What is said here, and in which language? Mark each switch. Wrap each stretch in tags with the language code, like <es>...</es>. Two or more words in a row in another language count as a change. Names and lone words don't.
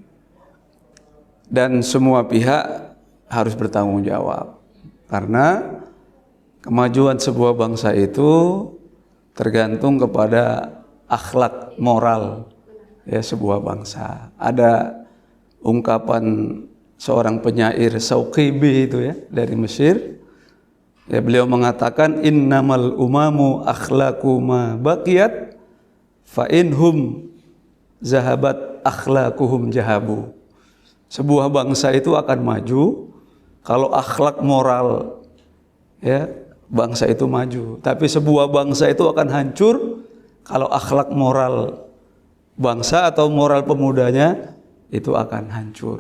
<id>dan semua pihak harus bertanggung jawab karena kemajuan sebuah bangsa itu tergantung kepada akhlak moral ya sebuah bangsa. Ada ungkapan seorang penyair Sauqibi itu ya dari Mesir. Ya, beliau mengatakan</id> <ar>إنما الأمم الأخلاق ما بقيت فإن هم ذهبت أخلاقهم ذهبوا.</ar> <id>Sebuah bangsa itu akan maju kalau akhlak moral ya bangsa itu maju. Tapi sebuah bangsa itu akan hancur kalau akhlak moral bangsa atau moral pemudanya itu akan hancur.</id>